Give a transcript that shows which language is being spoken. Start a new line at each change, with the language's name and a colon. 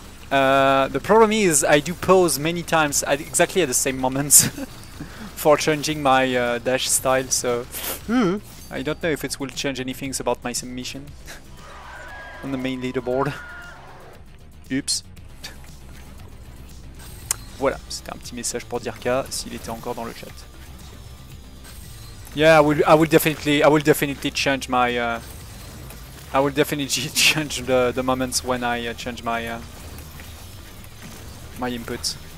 English: The problem is I do pause many times at exactly at the same moment for changing my dash style, so I don't know if it will change anything about my submission on the main leaderboard. Oops.
French: Voilà, c'était un petit message pour Dirka s'il était encore dans le chat.
English: Yeah, I will definitely change my I will definitely change the moments when I change my my input.